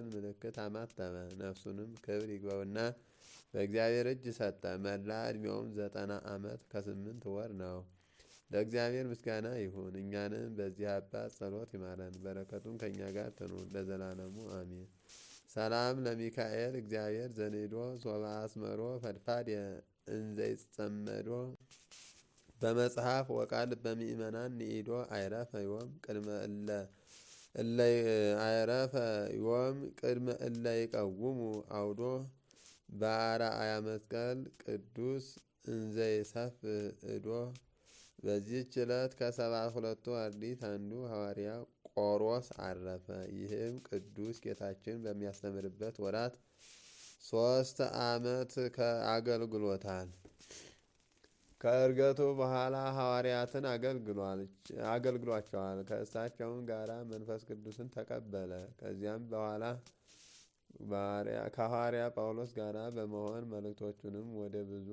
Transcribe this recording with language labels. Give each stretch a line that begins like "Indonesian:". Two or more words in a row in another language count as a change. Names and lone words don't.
Amharic: ምልክት አማተበ። ነፍሱንም ክብር ይግባውና በእግዚአብሔር እጅ ሰጠ። መላ ዕድሜውም 90 ዓመት ከ8 ወር ነው። ለእግዚአብሔር ምስጋና ይሁን። እኛንም በዚህ አባት ጸሎት ይማረን፣ በረከቱም ከእኛ ጋር ትኑር ለዘላለሙ አሜን።
Geez: ሰላም ለሚካኤል እግዚአብሔር ዘንዶ ሶባ አስመሮ ፈድፋድ እንዘይጸመዶ በመጽሐፍ ወቃል በምእመናን ንኢዶ አይረፈ ዮም ቅድመ እለ ይቀውሙ አውዶ በአርአያ መስቀል ቅዱስ እንዘይሰፍ እዶ። በዚህች
Amharic: ዕለት ከ72ቱ አርድእት አንዱ ሐዋርያ ቆሮስ አረፈ። ይህም ቅዱስ ጌታችን በሚያስተምርበት ወራት 3 ዓመት አገልግሎታል። ከእርገቱ በኋላ ሐዋርያትን አገልግሏቸዋል። ከእሳቸውም ጋር መንፈስ ቅዱስን ተቀበለ። ከዚያም በኋላ ከሐዋርያ ጳውሎስ ጋር በመሆን መልእክቶቹንም ወደ ብዙ